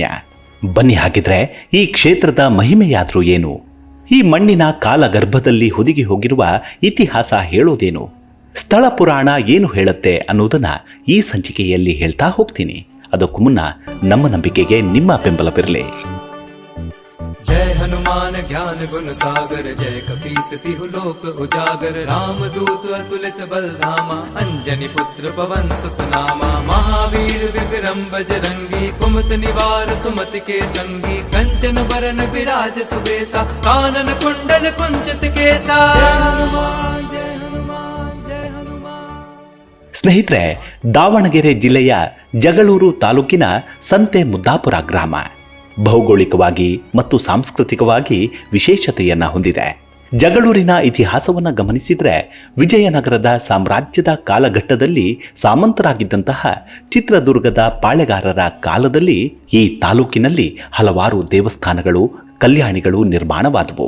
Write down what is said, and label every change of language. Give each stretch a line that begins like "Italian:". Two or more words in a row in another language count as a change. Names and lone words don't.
Kannada: ಬನ್ನಿ, ಹಾಗಿದ್ರೆ ಈ ಕ್ಷೇತ್ರದ ಮಹಿಮೆಯಾದ್ರೂ ಏನು? ಈ ಮಣ್ಣಿನ ಕಾಲಗರ್ಭದಲ್ಲಿ ಹುದುಗಿ ಹೋಗಿರುವ ಇತಿಹಾಸ ಹೇಳೋದೇನು? ಸ್ಥಳ ಪುರಾಣ ಏನು ಹೇಳುತ್ತೆ ಅನ್ನೋದನ್ನ ಈ ಸಂಚಿಕೆಯಲ್ಲಿ ಹೇಳ್ತಾ ಹೋಗ್ತೀನಿ. ಅದಕ್ಕೂ ಮುನ್ನ ನಮ್ಮ ನಂಬಿಕೆಗೆ ನಿಮ್ಮ ಬೆಂಬಲವಿರಲಿ.
Awadhi: जय हनुमान ज्ञान गुण सागर, जय कपीस तिहु लोक उजागर, रामदूत अतुलित बलधामा, अंजनी पुत्र पवन सुत नामा, महावीर विक्रम बजरंगी, कुमत निवार सुमति के संगी, कंचन बरन विराज सुबेसा, कानन कुंडल कुंचित केसा. जय हनुमान जय हनुमान.
Kannada: ಸ್ನೇಹಿತರೆ, ದಾವಣಗೆರೆ ಜಿಲ್ಲೆಯ ಜಗಳೂರು ತಾಲೂಕಿನ ಸಂತೆ ಮುದ್ದಾಪುರ ಗ್ರಾಮ ಭೌಗೋಳಿಕವಾಗಿ ಮತ್ತು ಸಾಂಸ್ಕೃತಿಕವಾಗಿ ವಿಶೇಷತೆಯನ್ನು ಹೊಂದಿದೆ. ಜಗಳೂರಿನ ಇತಿಹಾಸವನ್ನು ಗಮನಿಸಿದರೆ, ವಿಜಯನಗರದ ಸಾಮ್ರಾಜ್ಯದ ಕಾಲಘಟ್ಟದಲ್ಲಿ ಸಾಮಂತರಾಗಿದ್ದಂತಹ ಚಿತ್ರದುರ್ಗದ ಪಾಳೆಗಾರರ ಕಾಲದಲ್ಲಿ ಈ ತಾಲೂಕಿನಲ್ಲಿ ಹಲವಾರು ದೇವಸ್ಥಾನಗಳು, ಕಲ್ಯಾಣಿಗಳು ನಿರ್ಮಾಣವಾದವು.